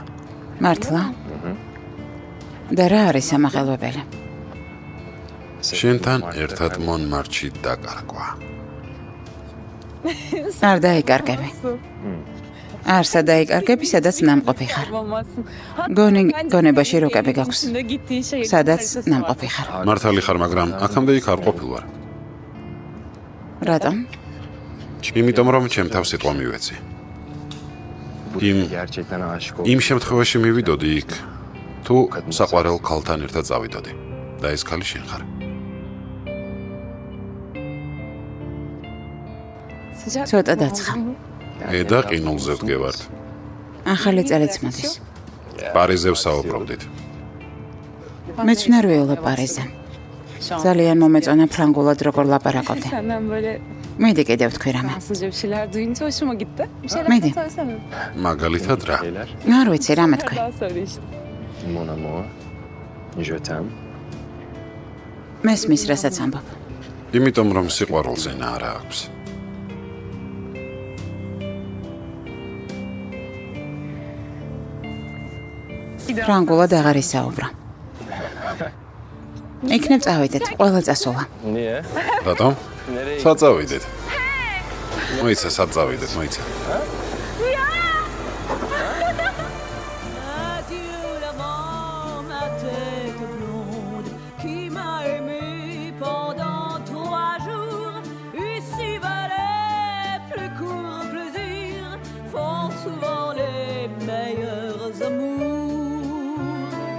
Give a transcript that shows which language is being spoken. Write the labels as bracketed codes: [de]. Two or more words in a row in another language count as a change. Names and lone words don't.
[ka] მართლა? და რა არის ამაღელვებელი? შენთან ერთად მონმარჩი დაკარგვა. არ დაიკარგები. არსა დაიკარგები, სადაც ნამყოფი ხარ. [tr] olmazsın. [ka] გონებაში როკები გაქვს. [tr] Üstünde gittiğin şey. [ka] სადაც ნამყოფი ხარ. მართალი ხარ, მაგრამ აქამდე იქ არ ყოფილ ვარ. რატომ? იმიტომ რომ ჩემ თავს სიტყვა მივეცი. [tr] Bu İm- gerçekten aşık [ka] იმ შემთხვევაში მივიდოდი იქ, თუ საყვარელ ქალთან ერთად წავიდოდი. და ეს ქალი შენ ხარ. [tr] Sıcak. [ka] ცოტა დაცხა. და ყინულზე ვდგევართ. ახალი წელიც მოდის. პარიზზე ვსაუბრობდით. მეც ნერვიულობ პარიზზე. ძალიან მომეწონა ფრანგულად როგორ ლაპარაკობდი. [tr] Senden böyle [ka] მიდი კიდევ თქვი რამე. [tr] Fransızca bir şeyler duyunca hoşuma gitti. Bir şeyler Mehdi. daha söylesene. [ka] მაგალითად რა? [tr] şeyler. [ka] არ ვიცი რამე თქვი. [tr] Daha söyle işte. [fr] Mon amour. Je t'aime. [ka] მესმის რასაც ამბობ. იმიტომ რომ სიყვარულს ენა არა აქვს. ფრანგულად აღარ ისაუბრა. იქნებ წავიდეთ, ყველა წასულა. [tr] Niye? [ka] რატომ? [tr] Nereye? [ka] სად წავიდეთ? მოიცა, სად წავიდეთ, მოიცა. [fr] Adieu l'amant, ma tête blonde, qui m'a aimé pendant 3 jours. Ici va les plus courts plaisirs, font souvent les meilleurs amours.